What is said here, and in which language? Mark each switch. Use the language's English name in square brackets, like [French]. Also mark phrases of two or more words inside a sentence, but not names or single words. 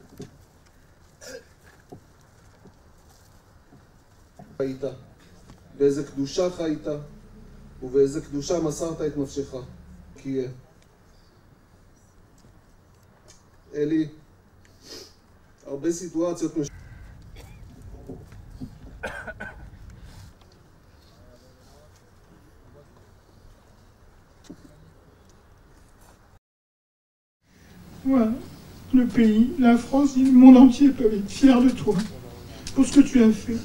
[Hebrew] חיית, באיזה קדושה חיית ובאיזה קדושה מסרת את נפשך. כי יהיה. אלי, הרבה סיטואציות [French] Voilà, le pays, la France, le monde entier peuvent être fiers de toi pour ce que tu as fait.